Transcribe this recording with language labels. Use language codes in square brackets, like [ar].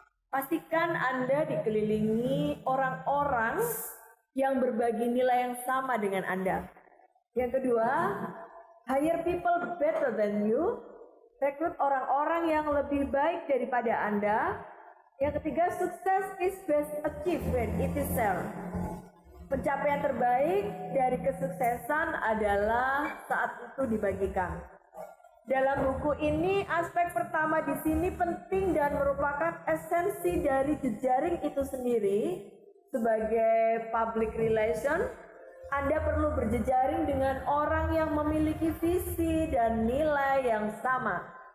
[id] Pastikan Anda dikelilingi orang-orang yang berbagi nilai yang sama dengan Anda. Yang kedua, [en] hire people better than you. [id] Rekrut orang-orang yang lebih baik daripada Anda. Yang ketiga, [en] success is best achieved when it is shared. [id] Pencapaian terbaik dari kesuksesan adalah saat itu dibagikan. Dalam buku ini, aspek pertama di sini penting dan merupakan esensi dari jejaring itu sendiri. Sebagai public relation, Anda perlu berjejaring dengan orang yang memiliki visi dan nilai yang sama.